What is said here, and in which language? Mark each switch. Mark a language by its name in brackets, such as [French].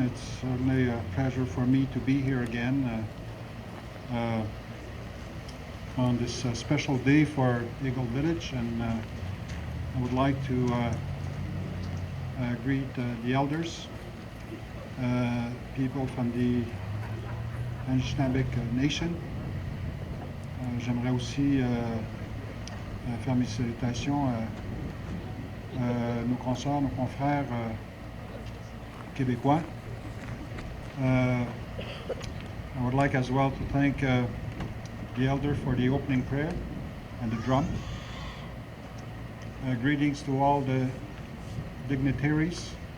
[English] It's certainly a pleasure for me to be here again on this special day for Eagle Village, and I would like to greet the elders, people from the Anicinabek Nation. [French] J'aimerais aussi faire mes salutations à nos consoeurs, nos confrères québécois. [English] I would like as well to thank the elder for the opening prayer and the drum. Greetings to all the dignitaries.